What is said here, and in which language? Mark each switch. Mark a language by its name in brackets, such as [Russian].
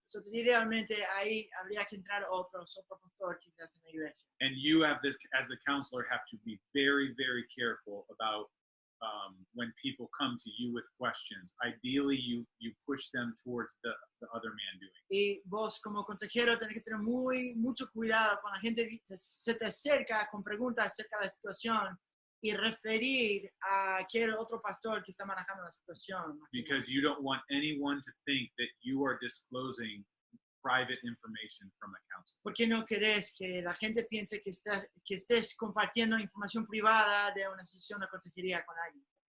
[Spanish] entonces idealmente ahí habría que entrar otro pastor quizás en la iglesia. [English] and you have this as the counselor have to be very, very careful about when people come to you with questions. Ideally, you push them towards the other man doing. [Spanish] Y vos como consejero tenés que tener mucho cuidado cuando la gente se te acerca con preguntas acerca de la situación y referir a aquel otro pastor que está manejando la situación. [English] Because you don't want anyone to think that you are disclosing private information from a counselor. [Spanish] ¿Por qué no querés que la gente piense que estés compartiendo información privada de una sesión de consejería con alguien?